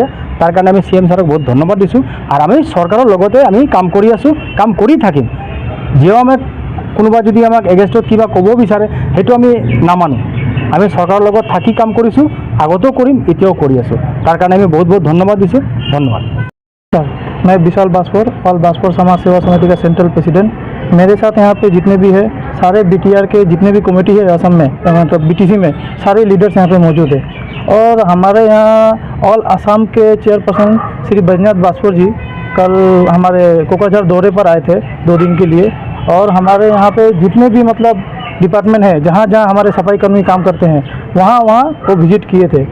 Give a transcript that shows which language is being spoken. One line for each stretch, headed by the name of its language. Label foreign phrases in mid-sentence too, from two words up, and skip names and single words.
Assamese: তাৰ কাৰণে আমি CM ছাৰক বহুত ধন্যবাদ দিছোঁ আৰু আমি চৰকাৰৰ লগতে আমি কাম কৰি আছোঁ, কাম কৰি থাকিম। যিও আমাক কোনোবা যদি আমাক এগেইনষ্টত কিবা ক'ব বিচাৰে সেইটো আমি নামানো। আমি চৰকাৰৰ লগত থাকি কাম কৰিছোঁ, আগতেও কৰিম, এতিয়াও কৰি আছোঁ। তাৰ কাৰণে আমি বহুত ধন্যবাদ দিছোঁ। ধন্যবাদ।
Hindi: मैं विशाल बास्पर ऑल बास्पर समाज सेवा समिति का सेंट्रल प्रेसिडेंट। मेरे साथ यहाँ पे जितने भी है सारे BTR के जितने भी कमेटी है असम में मतलब BTC में सारे लीडर्स यहाँ पे मौजूद है और हमारे यहाँ ऑल असम के चेयरपर्सन श्री बैजनाथ बास्पर जी कल हमारे कोकराझार दौरे पर आए थे 2 दिन के लिए और हमारे यहाँ पे जितने भी मतलब डिपार्टमेंट है जहाँ हमारे सफाई कर्मी काम करते हैं वहाँ वो विजिट किए थे।